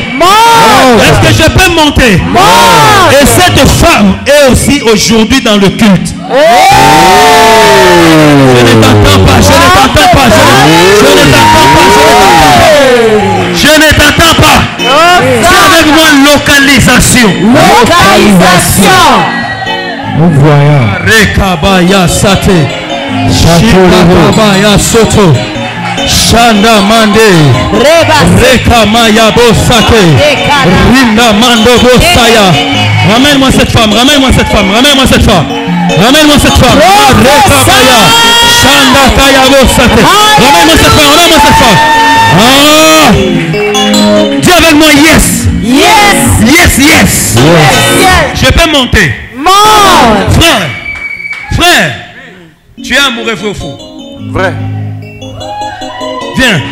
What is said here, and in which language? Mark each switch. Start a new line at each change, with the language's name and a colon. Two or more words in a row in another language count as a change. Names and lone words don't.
French: Est-ce que je peux monter? Et cette femme est aussi aujourd'hui dans le culte. Je ne t'entends pas, je ne t'entends pas, je ne t'entends pas, je ne t'entends pas. C'est avec moi localisation. Nous voyons. Rekabaya sate. Shikabaya soto. Shanda mande. Reka maya bosake. Rinda mando bosaya. Ramène-moi cette femme, ramène-moi cette femme, ramène-moi cette femme. Ramène-moi cette femme. Reka maya. Shanda kaya bosake. Ramène-moi cette femme, ramène-moi cette femme. Ah! Dis avec moi yes. Yes. Yes, yes. Yes. Je peux monter. Monte. Frère, frère, tu es amoureux, vrai ou faux? Vrai. Viens.